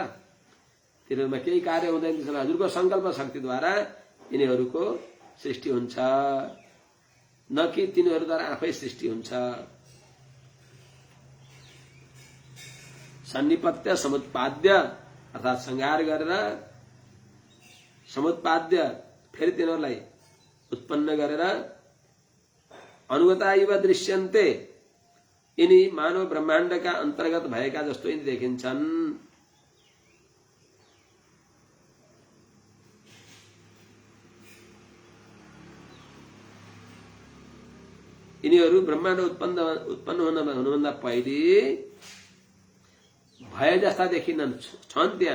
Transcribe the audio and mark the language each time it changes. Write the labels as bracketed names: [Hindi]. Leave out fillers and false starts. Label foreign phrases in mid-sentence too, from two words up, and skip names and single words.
[Nepali] तिनीहरूमा केही कार्य हुँदैन। त्यसैले हजुरको संकल्प शक्तिद्वारा यिनीहरूको सृष्टि हुन्छ, न कि तिनीहरूद्वारा आफै सृष्टि हुन्छ। [Sanskrit] सन्निपत्य समुत्पाद्य [Nepali] अर्थात् संहार गरेर समुत्पाद्य फेरि तिनीहरूलाई उत्पन्न गरेर [Sanskrit] अनुगता इव दृश्यन्ते [Nepali] यिनी मानव ब्रह्माण्डका अन्तर्गत भएका जस्तो यिनी देखिन्छन्। यिनीहरू ब्रह्माण्ड उत्पन्न हुनुभन्दा पहिले भए जस्ता देखिनन्, छन् त्यहाँ।